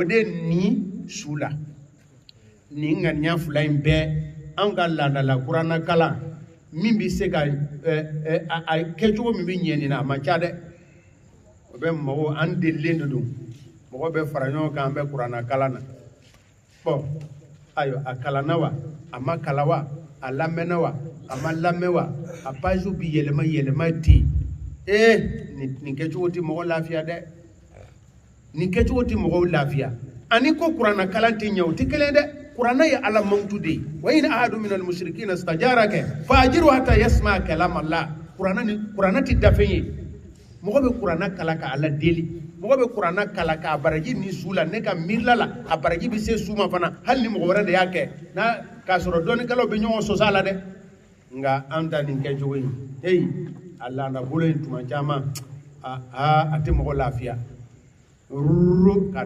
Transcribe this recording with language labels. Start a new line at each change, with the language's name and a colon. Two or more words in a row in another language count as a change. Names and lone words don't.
Bambara: de ni su la nin ŋaniya 2 in bɛɛ an ka laadala kuranna kalan min bɛ se ka a kɛcogo min bɛ ɲɛ nin na a man ca dɛ o bɛ mɔgɔw an delilen de don mɔgɔ bɛ fara ɲɔgɔn kan an bɛ kuranna kalan na bon ayiwa a kalanna wa a ma kalan wa a lamɛnna wa a ma lamɛn wa a pages bɛ yɛlɛma ten nin kɛcogo tɛ mɔgɔ lafiya dɛ nin kɛcogo tɛ mɔgɔw lafiya ani ko kuranna kalan tɛ ɲɛ o tɛ kelen dɛ kuranna ye ala mankutu de ye
Arabic: وإن أحد من المشركين استجارك فأجره حتى يسمع كلام الله
Bambara: kuranna tɛ dafɛn ye mɔgɔ bɛ kuranna kalan ka ala deli mɔgɔ bɛ kuranna kalan ka baraji ni su la ne ka miirila la a baraji bɛ se su ma fana hali ni mɔgɔ wɛrɛ de y'a kɛ n'a k'a sɔrɔ dɔnnikɛlaw bɛ ɲɔgɔn sɔsɔ a la dɛ nka an ta nin kɛcogo in a laada bolo in tuma caman a tɛ mɔgɔ lafiya rururu k'a